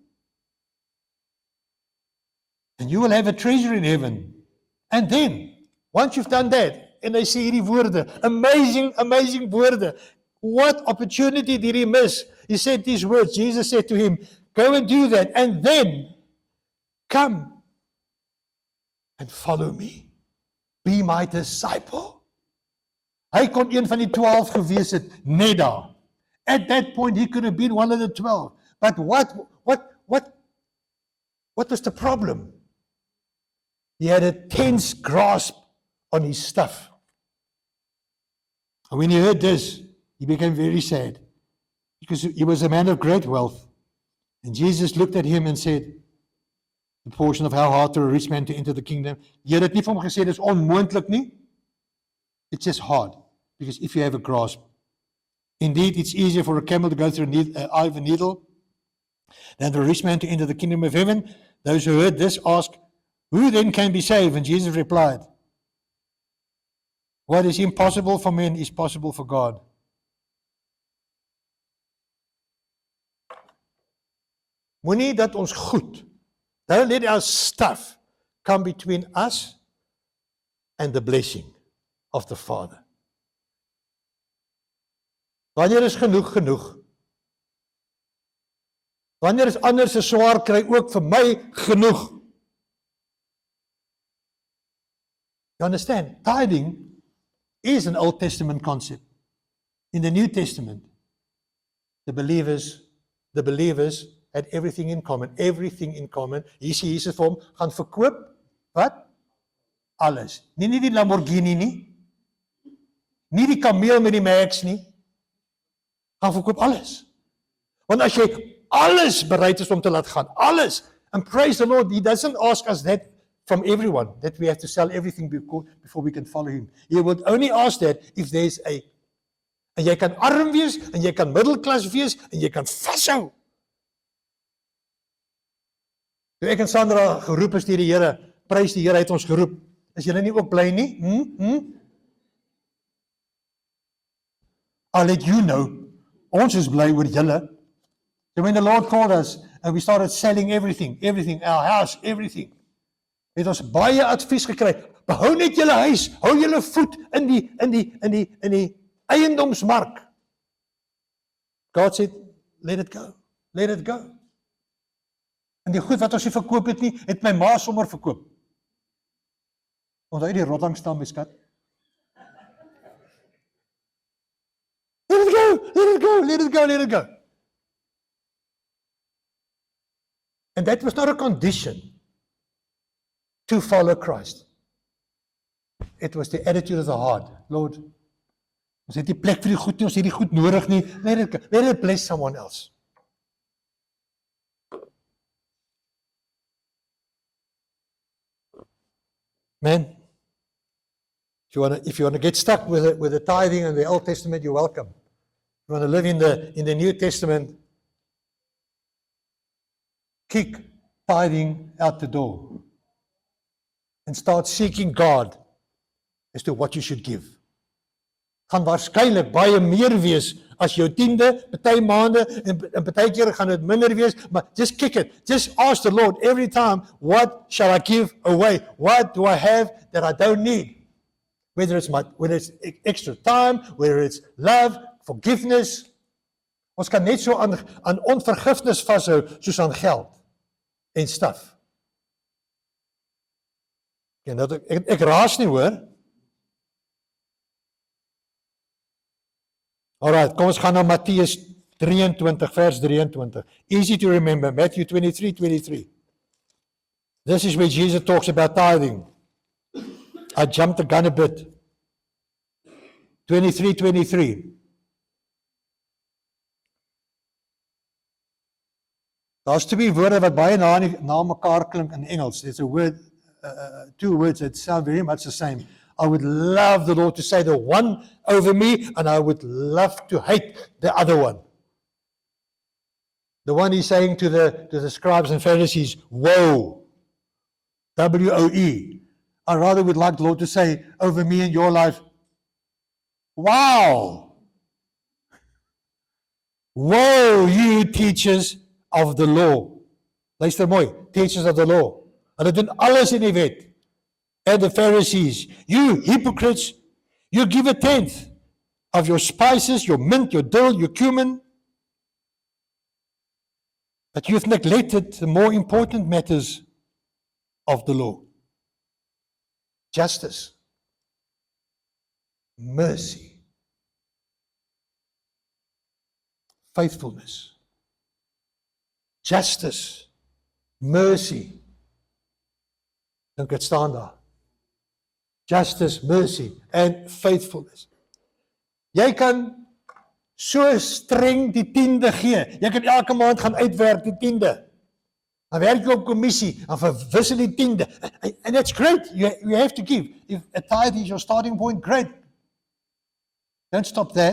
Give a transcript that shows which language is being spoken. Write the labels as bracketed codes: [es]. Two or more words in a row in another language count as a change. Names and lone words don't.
[en] And you will have a treasure in heaven." And then, once you've done that, and I see [af] hierdie woorde, amazing woorde. [en] What opportunity did he miss? He said these words, Jesus said to him, "Go and do that, and then come and follow me. Be my disciple." [af] Hy kon een van die 12 gewees het, net daar. [en] At that point, he could have been one of the 12. But what was the problem? He had a tense grasp on his stuff. And when he heard this, he became very sad, because he was a man of great wealth. And Jesus looked at him and said, the portion of how hard for a rich man to enter the kingdom. [af] Jy het nie vir hom gesê, dis onmoontlik nie. [en] It's just hard, because if you have a grasp. Indeed, it's easier for a camel to go through an eye of a needle than for a rich man to enter the kingdom of heaven. Those who heard this asked, "Who then can be saved?" And Jesus replied, "What is impossible for men is possible for God." [af] Moenie dat ons goed, [en] don't let our stuff come between us and the blessing of the Father. [af] Wanneer is genoeg genoeg? Wanneer is ander se swaar kry ook vir my genoeg? [en] You understand? Tithing is an Old Testament concept. In the New Testament, the believers had everything in common. Everything in common. [af] Hier sê Jesus vir hom, gaan verkoop, wat? Alles. Nie die Lamborghini nie. Nie die kameel met die Max nie. Gaan verkoop alles. Want as jy alles bereid is om te laat gaan, alles, [en] and praise the Lord, He doesn't ask us that from everyone, that we have to sell everything before we can follow Him. He would only ask that if there's [af] en jy kan arm wees, en jy kan middelklas wees, en jy kan vashou. Toe ek en Sandra geroep is deur die Here, prys die Here, het ons geroep. Is julle nie ook bly nie? [en] I'll let you know, [af] ons is bly oor julle. [en] So when the Lord called us, and we started selling everything, our house, everything, [af] het ons baie advies gekry, behou net julle huis, hou julle voet in die eiendomsmark. [en] God said, let it go, let it go. [af] En die goed wat ons nie verkoop het nie, het my ma sommer verkoop. Onthou die rottingstam, my skat? [en] Let it go, let it go, let it go, let it go. And that was not a condition to follow Christ. It was the attitude of the heart. Lord, [af] ons het nie plek vir die goed nie, ons het die goed nodig nie. [en] Let it bless someone else. Man, if you want to get stuck with the tithing and the Old Testament, you're welcome. If you want to live in the New Testament, kick tithing out the door and start seeking God as to what you should give. [af] Gaan waarskynlik baie meer wees as jou tiende, party maande en party keer gaan dit minder wees, maar [en] just kick it. Just ask the Lord every time, what shall I give away? What do I have that I don't need? Whether it's extra time, whether it's love, forgiveness. [af] Ons kan net so aan onvergifnis vashou soos aan geld en stuff. En dat ek raas nie hoor. Alright, kom ons gaan na Matteus 23 vers 23. [en] Easy to remember, Matthew 23:23. This is where Jesus talks about tithing. I jumped the gun a bit. 23:23. [af] Daar's twee woorde wat baie na mekaar klink in Engels. [en] There's a word, two words that sound very much the same. I would love the Lord to say the one over me, and I would love to hate the other one. The one He's saying to the scribes and Pharisees, woe, W-O-E. I rather would like the Lord to say over me in your life, wow, woe, you teachers of the law. [af] Luister mooi, [en] teachers of the law. [af] Hulle doen alles in die wet. [en] And the Pharisees, you hypocrites, you give a tenth of your spices, your mint, your dill, your cumin, but you've neglected the more important matters of the law. Justice, mercy, faithfulness. Justice, mercy. [af] Dink dit staan daar. [en] Justice, mercy and faithfulness. [af] Jy kan so streng die tiende gee. Jy kan elke maand gaan uitwerk die tiende. Dan werk jy op kommissie, dan verwissel die tiende. [en] And that's great. You have to give. If a tithe is your starting point, great. Don't stop that.